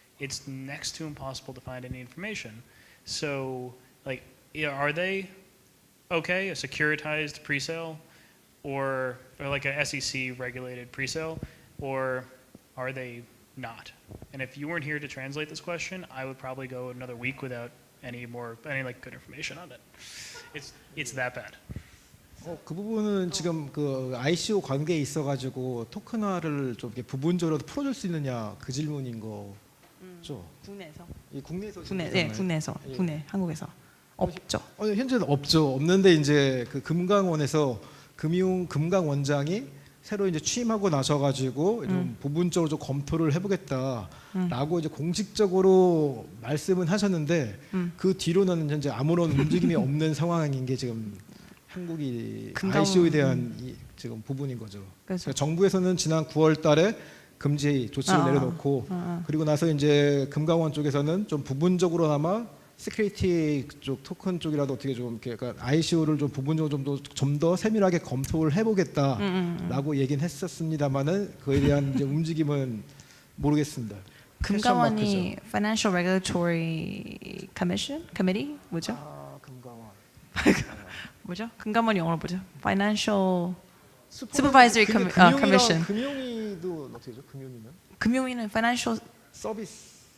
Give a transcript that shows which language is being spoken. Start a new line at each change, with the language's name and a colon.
English: It's next to impossible to find any information. So, are they okay, a securitized pre-sale, or like a SEC regulated pre-sale, or are they not? And if you weren't here to translate this question, I would probably go another week without any good information on it. It's that bad.
Korean: 그 부분은 지금 그 ICO 관계에 있어가지고 토큰화를 좀 이렇게 부분적으로 풀어줄 수 있느냐 그 질문인 거죠. 국내에서. 국내에서. 한국에서 없죠. 현재는 없죠. 없는데 이제 그 금강원에서 금강원장이 새로 이제 취임하고 나셔가지고 좀 부분적으로 좀 검토를 해보겠다라고 이제 공식적으로 말씀은 하셨는데 그 뒤로는 현재 아무런 움직임이 없는 상황인 게 지금 한국이 금감원. ICO에 대한 지금 부분인 거죠. 그렇죠. 정부에서는 지난 9월달에 금지 조치를 내려놓고 그리고 나서 이제 금감원 쪽에서는 좀 부분적으로나마 시큐리티 쪽 토큰 쪽이라도 어떻게 좀 이렇게 그러니까 ICO를 좀 부분적으로 좀 더 세밀하게 검토를 해보겠다라고 얘기는 했었습니다만은 그에 대한 이제 움직임은 모르겠습니다. 금감원이 Financial Regulatory Committee 뭐죠? 아, 금감원. 뭐죠? 금감원 영어로 뭐죠?
English: Financial Supervisory Commission.
Korean: 금융위도 어떻게 되죠? 금융위는? 금융위는 Financial 서비스.